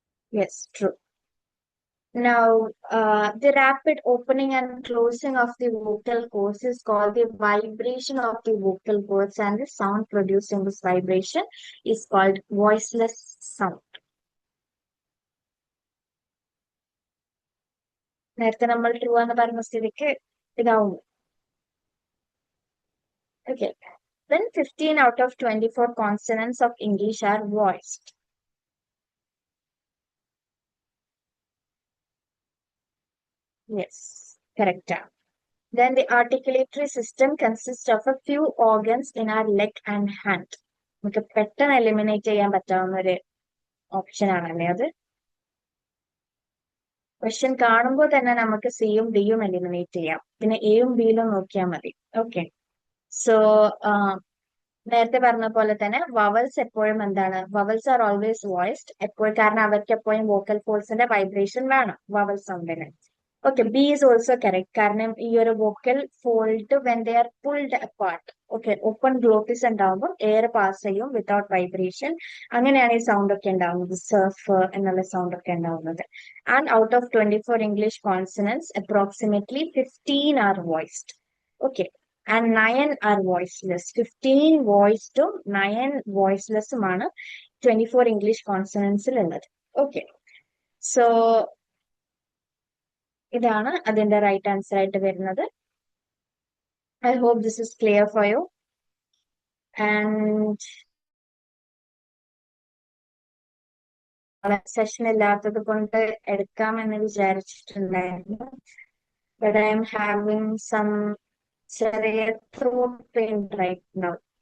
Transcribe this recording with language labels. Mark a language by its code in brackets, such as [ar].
[en] Yes, true. Now, the rapid opening and closing of the vocal cords is called the vibration of the vocal cords, and the sound produced in this vibration is called voiceless sound. [ml] നേരത്തെ നമ്മൾ true എന്ന് പറഞ്ഞ സ്ഥിതിക്ക് ഇതാവും. [en] Okay. Then 15 out of 24 consonants of English are voiced. Yes, correct. Then the articulatory system consists of a few organs in our leg and hand. [ml] നമുക്ക് പെട്ടെന്ന് eliminate ചെയ്യാൻ പറ്റാവുന്ന ഒരു ഓപ്ഷൻ ആണല്ലേ അത്. ക്വസ്റ്റ്യൻ കാണുമ്പോൾ തന്നെ നമുക്ക് സിയും ഡിയും എലിമിനേറ്റ് ചെയ്യാം. പിന്നെ എയും ബിയിലും നോക്കിയാൽ മതി. ഓക്കെ. സോ നേരത്തെ പറഞ്ഞ പോലെ തന്നെ വവൽസ് എപ്പോഴും എന്താണ്, [en] vowels are always voiced [ml] എപ്പോഴും, കാരണം അവർക്ക് എപ്പോഴും വോക്കൽ ഫോൾസിന്റെ വൈബ്രേഷൻ വേണം vowel സൗണ്ടിന്. Okay, [en] B is also correct, [ml] കാരണം ഈ ഒരു vocal fold [en] when they are pulled apart, [ml] okay, open glottis ഉണ്ടാവുമ്പോൾ എയർ പാസ് ചെയ്യും വിത്തൗട്ട് വൈബ്രേഷൻ, അങ്ങനെയാണ് ഈ സൗണ്ട് ഒക്കെ ഉണ്ടാവുന്നത്, സർഫ് എന്നുള്ള സൗണ്ട് ഒക്കെ ഉണ്ടാവുന്നത്. [en] And out of 24 English consonants approximately 15 are voiced. Okay, and 9 are voiceless. [ml] 15 voiced ഉം 9 voicelessുമാണ് 24 ഇംഗ്ലീഷ് കോൺസണൻസിൽ ഉള്ളത്. ഓക്കെ, സോ ഇതാണ് അതിന്റെ റൈറ്റ് ആൻസർ ആയിട്ട് വരുന്നത്. [en] I hope this is clear for you. And [ml] session ഇല്ലാത്തത് കൊണ്ട് എടുക്കാമെന്ന് വിചാരിച്ചിട്ടുണ്ടായിരുന്നു. [en] But I am having some ചെറിയ throat pain right now.